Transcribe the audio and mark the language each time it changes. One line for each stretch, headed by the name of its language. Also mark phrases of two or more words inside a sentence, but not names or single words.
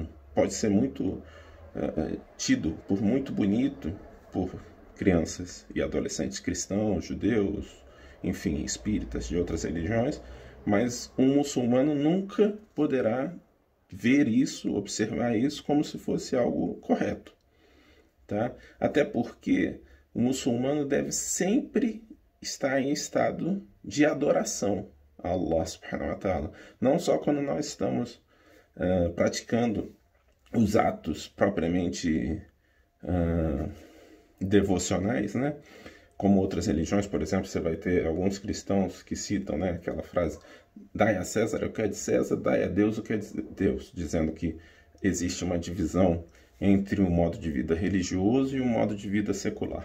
Portuguese: Pode ser muito tido por muito bonito por crianças e adolescentes cristãos, judeus, enfim, espíritas de outras religiões, mas um muçulmano nunca poderá ver isso, observar isso como se fosse algo correto, tá? Até porque o muçulmano deve sempre estar em estado de adoração a
Arabic: الله سبحانه وتعالى,
Portuguese: não só quando nós estamos praticando os atos propriamente devocionais, né? Como outras religiões, por exemplo, você vai ter alguns cristãos que citam, né, aquela frase: dai a César o que é de César, dai a Deus o que é de Deus, dizendo que existe uma divisão entre o modo de vida religioso e o modo de vida secular.